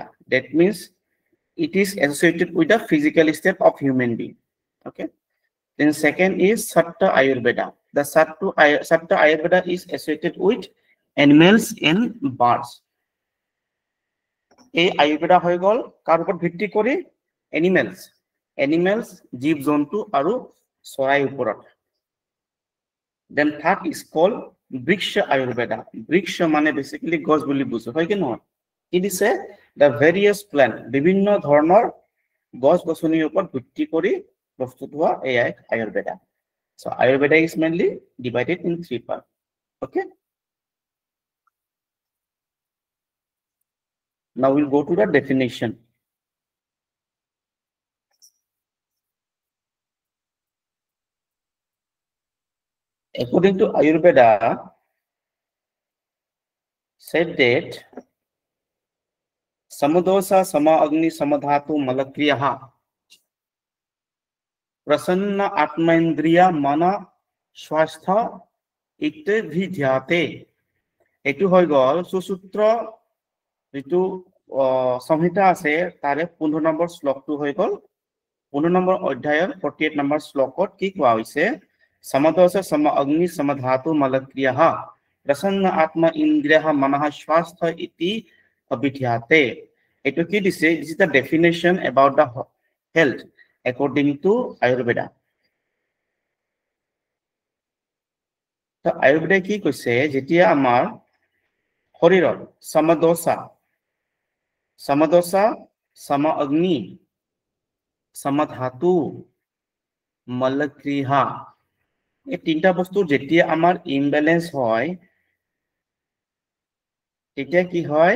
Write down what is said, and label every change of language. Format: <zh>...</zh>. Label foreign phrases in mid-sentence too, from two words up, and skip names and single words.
<en>That means it is associated with the physical state of human being. Okay. Then second is Sattva Ayurveda. The Sattva Ayurveda is associated with animals and birds.</en> <as>এই আয়ুৰ্বেদা হৈ গ'ল কাৰ ওপৰত ভিত্তি কৰি? animals জীৱ জন্তু আৰু চৰাইৰ ওপৰত।</as> <en>Then third is called Vriksha Ayurveda. Vriksha মানে basically</en> <as>গছ বুলি বুজো, হয় কি নহয়?</as> <en>It is the various plant,</en> <as>বিভিন্ন ধৰণৰ গছ গছনিৰ ওপৰত ভিত্তি কৰি প্ৰস্তুত হোৱা এই আয়ুৰ্বেদা।</as> <en>So Ayurveda is mainly divided in 3 parts. Okay. Now we'll go to the definition. According to Ayurveda, said that</en> <sa>समदोषः सम अग्निः समधातु मलक्रियः प्रसन्न आत्मेन्द्रिय मनाः स्वस्थ इति विधीयते.</sa> <as>এইটো হৈ গ'ল Susutra যেটো সংহিতা আছে তাৰে 15 নম্বৰ শ্লোকটো হৈ গ'ল 15 নম্বৰ অধ্যায়ৰ 48 নম্বৰ শ্লোকত কি কোৱা হৈছে?</as> <sa>समदोषः सम अग्निः समधातु मलक्रियः प्रसन्न आत्म इन्द्रियः मनः स्वस्थ इति अभिधीयते.</sa> <as>এইটো কি দিছে?</as> <en>This is the definition about the health according to Ayurveda. So Ayurveda</en> <as>ki কৈছে যেতিয়া আমাৰ শৰীৰৰ</as> <sa>समदोष, सम अग्नि, समधातु, मलक्रिया,</sa> <as>এই তিনটা বস্তু যেতিয়া আমাৰ ইমব্যালেন্স হয় তেতিয়া কি হয়?</as>